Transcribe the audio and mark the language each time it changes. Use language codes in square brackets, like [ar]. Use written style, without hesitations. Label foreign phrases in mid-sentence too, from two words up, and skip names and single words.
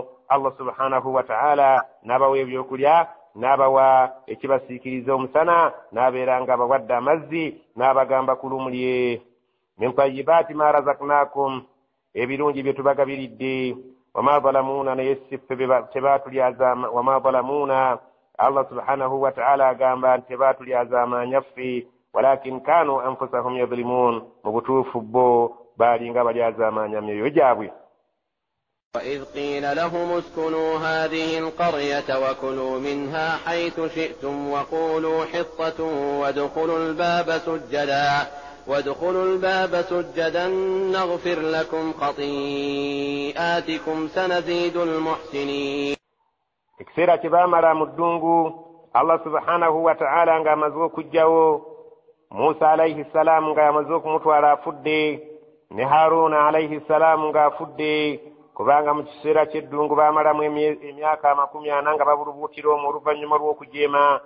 [ar] الله سبحانه وتعالى [lg] n'abawa ebyokulya, n'abawa ekibasiikiriza omusana, n'abeera nga abawadde amazzi, n'abagamba [ar] كلوا من طيبات ما رزقناكم, [lg] ebirungi bye tubagabiridde. [ar] وما ظلمونا, [lg] naye siffe tebaatulyazaama. [ar] وما ظلمونا, الله سبحانه وتعالى [lg] agamba nti tebaatulyazaama nyaffe, [ar] ولكن كانوا أنفسهم يظلمون, [lg] mu butuufu bo baalinga balyazaamaanya myoyo gyabwe. [ar] وإذ قيل لهم اسكنوا هذه القرية وكلوا منها حيث شئتم وقولوا حطة وادخلوا الباب سجدا نغفر لكم خطيئاتكم سنزيد المحسنين. [lg] ekiseera kye baamala mu ddungu, [ar] الله سبحانه وتعالى [lg] ng'amaze okugjawo Musa [ar] عليه السلام [lg] ng'amaze okumutwala afudde, ne Haruna [ar] عليه السلام [lg] ng'afudde, kubanga mu kiseera ky'eddungu baamalamu emyaka 40 nga babulubuutira omwo oluvannyuma lw'okujeema.